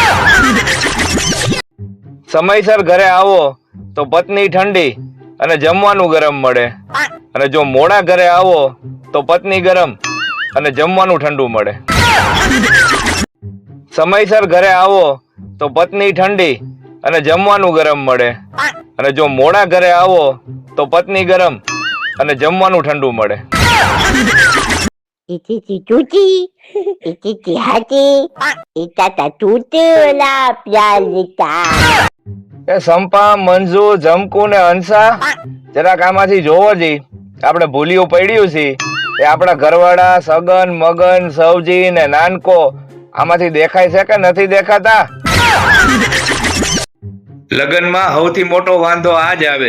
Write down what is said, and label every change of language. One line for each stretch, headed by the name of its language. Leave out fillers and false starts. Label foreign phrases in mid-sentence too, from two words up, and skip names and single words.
Gujarati: સમયસર ઘરે આવો તો પત્ની ઠંડી અને જમવાનું ગરમ મળે, અને જો મોડા ઘરે આવો તો પત્ની ગરમ અને જમવાનું ઠંડુ મળે. સમયસર ઘરે આવો તો પત્ની ઠંડી અને જમવાનું ગરમ મળે, અને જો મોડા ઘરે આવો તો પત્ની ગરમ અને જમવાનું ઠંડુ મળે. Ititi tuti, ititi hati, itata tutula pialita. એ સંપા, મંજુ, જમકુ ને હંસા, જરાક આમાંથી જોવો જી. આપણે ભૂલ્યું પડ્યું છે એ આપણા ઘરવાળા સગન, મગન, સવજી ને નાનકો આમાંથી દેખાય છે કે નથી દેખાતા? લગ્નમાં સૌથી મોટો વાંધો આ જ આવે.